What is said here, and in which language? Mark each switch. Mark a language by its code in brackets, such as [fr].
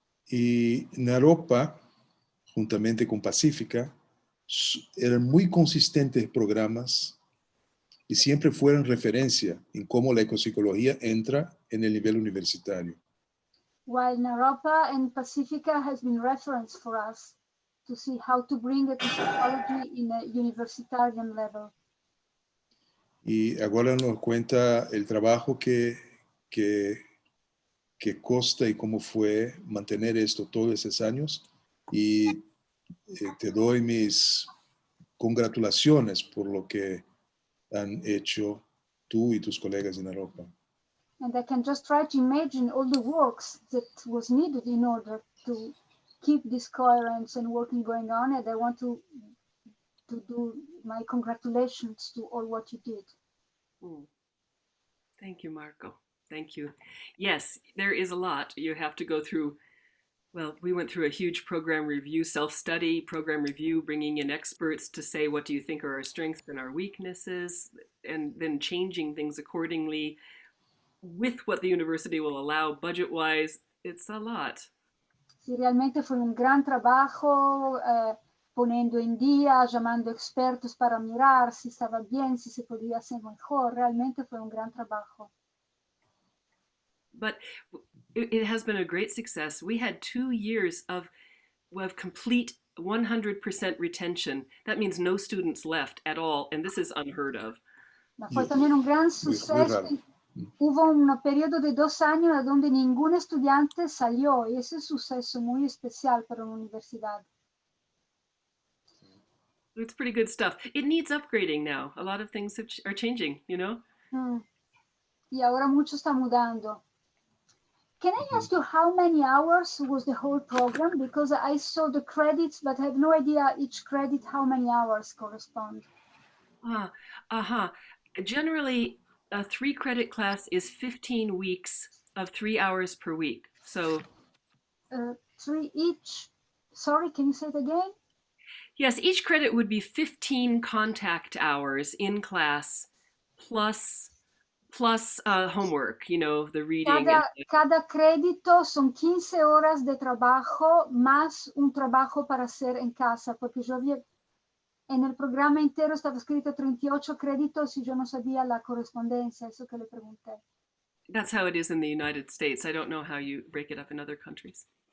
[es] Y Naropa, juntamente con Pacífica, eran muy consistentes programas y siempre fueron referencia en cómo la ecopsicología entra en el nivel universitario. [en] While Naropa and Pacifica has been reference for us to see how to bring ecopsychology in a universitarian level. [es] Y ahora nos cuenta el trabajo que consta y cómo fue mantener esto todos esos años. Y te doy mis congratulaciones por lo que han hecho tú y tus colegas en Naropa. [en] And I can just try to imagine all the works that was needed in order to keep this coherence and working going on. And I want to do my congratulations to all what you did. Thank you, Marco. Thank you. Yes, there is a lot. You have to go through, well, we went through a huge program review, self-study, program review, bringing in experts to say, what do you think are our strengths and our weaknesses, and then changing things accordingly with what the university will allow budget-wise. It's a lot. [es] Sí, realmente fue un gran trabajo, poniendo en día, llamando expertos para mirar si estaba bien, si se podía hacer mejor. Realmente fue un gran trabajo. [en] But it has been a great success. We had 2 years of complete 100% retention. That means no students left at all, and this is unheard of. [es] Fue también un gran suceso. Hubo un periodo de 2 años donde ningún estudiante salió, y ese es un suceso muy especial para una universidad. [en] It's pretty good stuff. It needs upgrading now. A lot of things are changing, you know? [es] Y ahora mucho está mudando. [en] Can I ask you how many hours was the whole program? Because I saw the credits, but I have no idea each credit how many hours correspond. Generally, a 3-credit class is 15 weeks of 3 hours per week. So 3 each. Sorry, can you say it again? Yes, each credit would be 15 contact hours in class plus homework, you know, the reading. [es] Cada crédito son 15 horas de trabajo más un trabajo para hacer en casa, porque yo había, en el programa entero estaba escrito 38 créditos y yo no sabía la correspondencia, eso que le pregunté. [en] That's how it is in the United States. I don't know how you break it up in other countries.